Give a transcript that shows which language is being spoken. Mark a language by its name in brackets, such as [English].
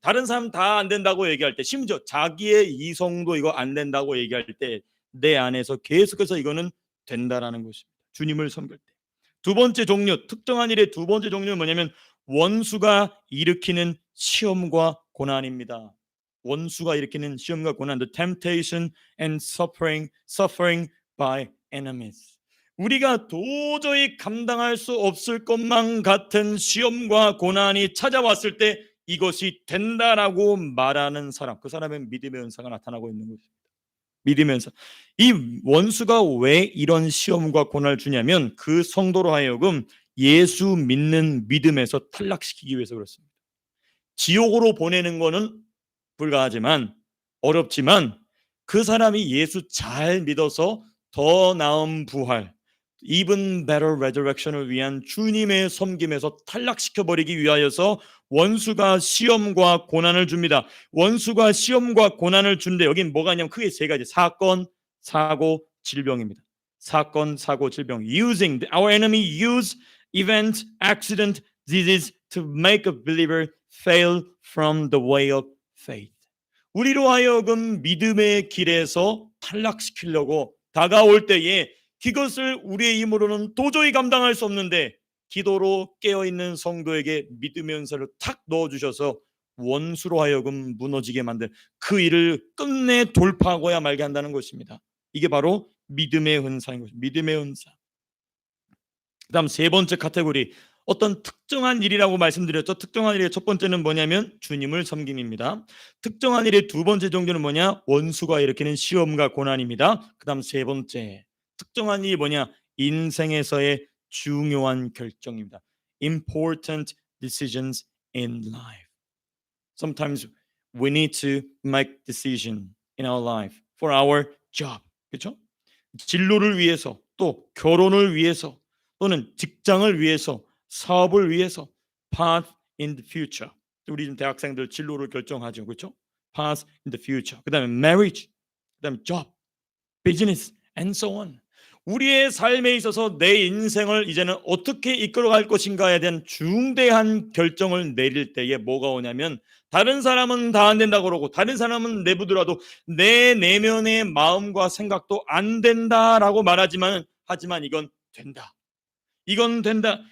[Korean] 다른 사람 다 안 된다고 얘기할 때, 심지어 자기의 이성도 이거 안 된다고 얘기할 때 내 안에서 계속해서 이거는 된다라는 것입니다. 주님을 섬길 때. 두 번째 종류, 특정한 일의 두 번째 종류는 뭐냐면 원수가 일으키는 시험과 고난입니다. 원수가 일으키는 시험과 고난, [English] the temptation and suffering by enemies. [Korean] 우리가 도저히 감당할 수 없을 것만 같은 시험과 고난이 찾아왔을 때 이것이 된다라고 말하는 사람, 그 사람의 믿음의 은사가 나타나고 있는 것입니다. 믿으면서 이 원수가 왜 이런 시험과 고난을 주냐면 그 성도로 하여금 예수 믿는 믿음에서 탈락시키기 위해서 그렇습니다. 지옥으로 보내는 거는 불가하지만 어렵지만 그 사람이 예수 잘 믿어서 더 나은 부활, [English] even better resurrection [Korean] 을 위한 주님의 섬김에서 탈락시켜 버리기 위하여서 원수가 시험과 고난을 줍니다. 원수가 시험과 고난을 준데 여긴 뭐가 있냐면 크게 세 가지: 사건, 사고, 질병입니다. 사건, 사고, 질병. [English] Using our enemy use event, accident, disease to make a believer fail from the way of faith. [Korean] 우리로 하여금 믿음의 길에서 탈락시키려고 다가올 때에 그것을 우리의 힘으로는 도저히 감당할 수 없는데 기도로 깨어있는 성도에게 믿음의 은사를 탁 넣어주셔서 원수로 하여금 무너지게 만든 그 일을 끝내 돌파하고야 말게 한다는 것입니다. 이게 바로 믿음의 은사인 것입니다. 믿음의 은사. 그 다음 세 번째 카테고리, 어떤 특정한 일이라고 말씀드렸죠. 특정한 일의 첫 번째는 뭐냐면 주님을 섬김입니다. 특정한 일의 두 번째 종류는 뭐냐? 원수가 일으키는 시험과 고난입니다. 그 다음 세 번째, 특정한 일이 뭐냐? 인생에서의 중요한 결정입니다. [English] Important decisions in life. Sometimes we need to make decision in our life for our job. [Korean] 그렇죠? 진로를 위해서, 또 결혼을 위해서, 또는 직장을 위해서, 사업을 위해서, [English] path in the future. [Korean] 우리 지금 대학생들 진로를 결정하죠, 그렇죠? [English] path in the future. [Korean] 그다음에 [English] marriage, 그다음에 job, business, and so on. [Korean] 우리의 삶에 있어서 내 인생을 이제는 어떻게 이끌어갈 것인가에 대한 중대한 결정을 내릴 때에 뭐가 오냐면 다른 사람은 다 안 된다고 그러고 다른 사람은 내부더라도 내 내면의 마음과 생각도 안 된다라고 말하지만 이건 된다. 이건 된다.